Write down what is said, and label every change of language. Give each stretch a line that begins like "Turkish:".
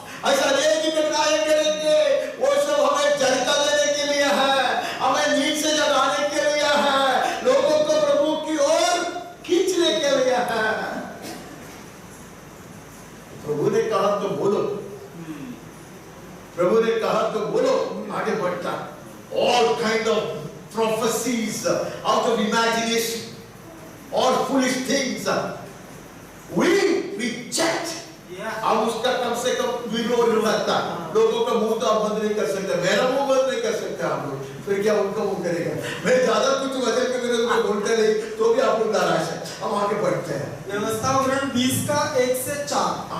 Hindi: ऐसा नहीं कि घटनाएं करेंगे, वो सब हमें झटका देने के लिए है, हमें नींद से जगाने के लिए है, लोगों को प्रभु की ओर खींचने के लिए है। प्रभु ने कहा तो बोलो, प्रभु ने कहा तो बोलो, आगे बढ़ता।
English: All kind of prophecies out of imagination, all foolish things we reject.
Hindi: हम उसका कम से कम विरोध करता, लोगों का मुंह तो आप बंद नहीं कर सकते, मेरा मुंह बंद नहीं कर सकते आप लोग, फिर क्या उनका मुंह करेगा। मैं ज्यादा कुछ वचन के विरोध में बोलते नहीं तो भी आप लोग नाराज हैं। हम आगे बढ़ते हैं। व्यवस्था उदाहरण 20 का 1 से 4।